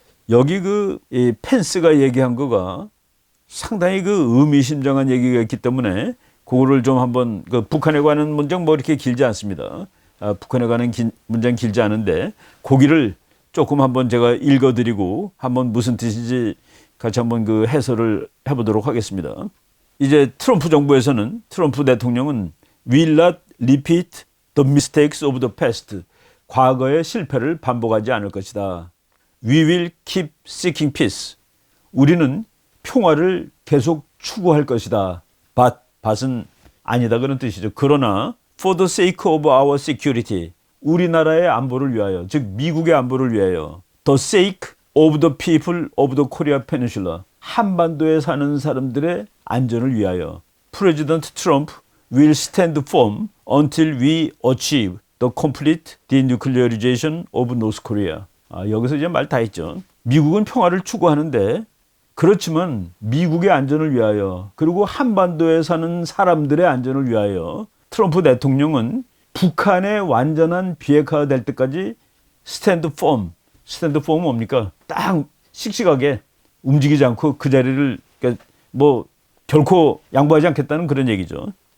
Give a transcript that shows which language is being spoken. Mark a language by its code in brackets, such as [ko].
[ko] 여기 이 펜스가 얘기한 거가 상당히 그 의미심장한 얘기가 있기 때문에 그거를 좀 한번 그 북한에 관한 문장 뭐 이렇게 길지 않습니다. 북한에 관한 문장 길지 않은데 거기를 조금 한번 제가 읽어드리고 한번 무슨 뜻인지 같이 한번 그 해설을 해보도록 하겠습니다. 이제 트럼프 정부에서는 트럼프 대통령은 [en] will not repeat the mistakes of the past. [ko] 과거의 실패를 반복하지 않을 것이다. [en] We will keep seeking peace. [ko] 우리는 평화를 계속 추구할 것이다. But은 아니다 그런 뜻이죠. [en] 그러나 for the sake of our security. [ko] 우리나라의 안보를 위하여, 즉 미국의 안보를 위하여 [en] the sake of the people of the Korea Peninsula. [ko] 한반도에 사는 사람들의 안전을 위하여 [en] President Trump will stand firm until we achieve the complete denuclearization of North Korea. [ko] 여기서 이제 말 다 했죠. 미국은 평화를 추구하는데 그렇지만 미국의 안전을 위하여 그리고 한반도에 사는 사람들의 안전을 위하여 트럼프 대통령은 북한의 완전한 비핵화가 될 때까지 [en] stand firm. [ko] stand firm은 뭡니까? 딱 씩씩하게 움직이지 않고 그 자리를 그러니까 뭐 결코 양보하지 않겠다는 그런 얘기죠.